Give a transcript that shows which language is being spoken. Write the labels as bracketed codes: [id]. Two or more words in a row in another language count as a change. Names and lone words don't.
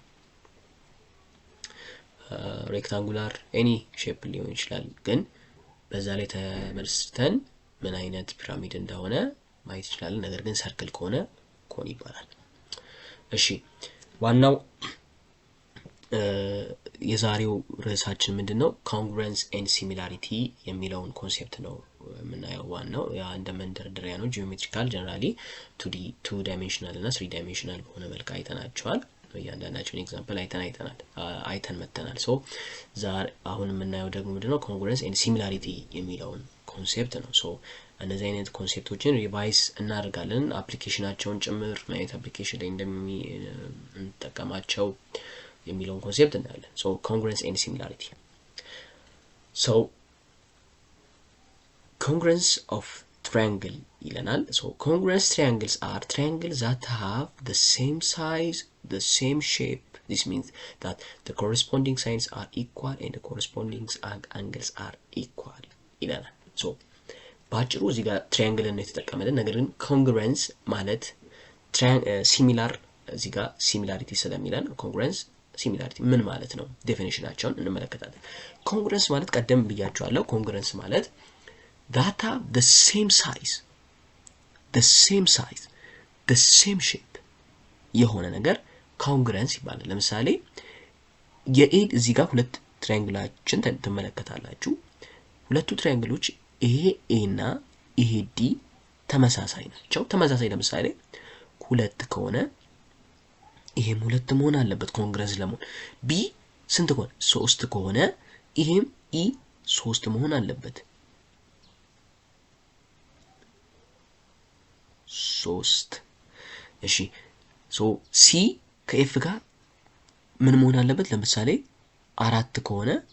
[en] rectangular any shape [am] ሊሆን ይችላል ግን በዛ ላይ ተመልስተን ምን አይነት ፒራሚድ እንደሆነ ማየት ይችላል ነገር ግን ሰርክል ከሆነ ኮን ይባላል እሺ ዋናው የዛሬው ርዕሳችን ምንድነው [en] congruence and similarity [am] የሚለውን ኮንሴፕት ነው ምናየው ዋናው ያ እንደ መንደርደሪያ ነው [en] geometrical generally 2 dimensional [am] እና [en] 3 dimensional [am] በሆነ መልኩ አይተናቸዋል ያንዳንዳቸውን ኤግዛምፕል አይተን መተናል ዛሬ አሁን የምናየው ደግሞ ምንድነው [en] congruence and similarity [am] የሚለውን ኮንሴፕት ነው እነዚህ አይነት ኮንሴፕቶችን ሪቫይዝ እናደርጋለን አፕሊኬሽናቸውን ጭምር ማለት አፕሊኬሽን ላይ እንደምንጠቀማቸው የሚለውን ኮንሴፕት እናያለን [en] congruence and similarity congruence of triangle ይለናል so congruent triangles are triangles that have the same size the same shape this means that the corresponding sides are equal and the corresponding angles are equal [am] ይለናል so ባጭሩ እዚህ ጋር triangle ነው የተጠቀመልን ነገር ግን congruence ማለት similar እዚህ ጋር similarity ስለሚለን congruence similarity ምን ማለት ነው ዴፊኒሽናቸውን እንመለከታለን congruence ማለት ቀደም ብያችኋለሁ congruence ማለት [en] that have the same size the same shape [am] የሆነ ነገር congruence ይባላል ለምሳሌ የኤድ እዚህ ጋር ሁለት ትራያንግላችን ተመለከታላችሁ ሁለቱ ትራያንግሎች ይሄ ኤ እና ይሄ ዲ ተመሳሳይ ናቸው ተመሳሳይ ለምሳሌ ሁለት ከሆነ ይሄም ሁለት መሆን አለበት ኮንግረንስ ለመሆን ቢ ስንት ከሆነ 3 ከሆነ ይሄም ኢ 3 መሆን አለበት 3 እሺ ሶ ሲ ከኤፍ ጋር ምን መሆን አለበት ለምሳሌ 4 ከሆነ